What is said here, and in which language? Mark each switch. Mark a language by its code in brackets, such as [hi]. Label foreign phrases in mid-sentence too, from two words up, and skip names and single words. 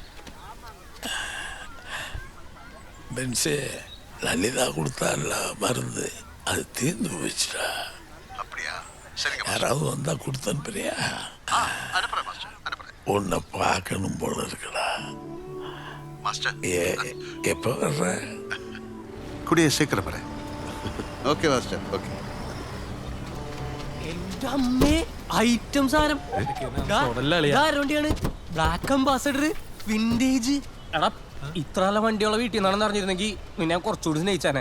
[ta] பென்சே, லலிதா கொடுத்தால மருந்து அது தீர்ந்து போச்சுடா. அப்படியா? சரிங்க. யாராவது வந்தா கொடுத்து அனுப்புறியா? அனுப்புறேன் மாஸ்டர், அனுப்புறேன். உன்னை பார்க்கணும் போல இருக்குடா. மாஸ்டர் எப்போ வர்ற? கூடிய சீக்கிரம் [ml] പറയാം. ഓക്കെ മാസ്റ്റർ, ഓക്കെ. എന്റെ അമ്മേ, ഐറ്റം സാധനം വണ്ടിയാണ്. ബ്ലാക്ക് അംബാസഡർ വിന്റേജ്. എടാ, ഇത്ര നല്ല വണ്ടിയുള്ള വീട്ടിൽ നിന്നാണെന്ന് അറിഞ്ഞിരുന്നെങ്കിൽ നിന്നെ കുറച്ചുകൂടി സ്നേഹിച്ചാനെ.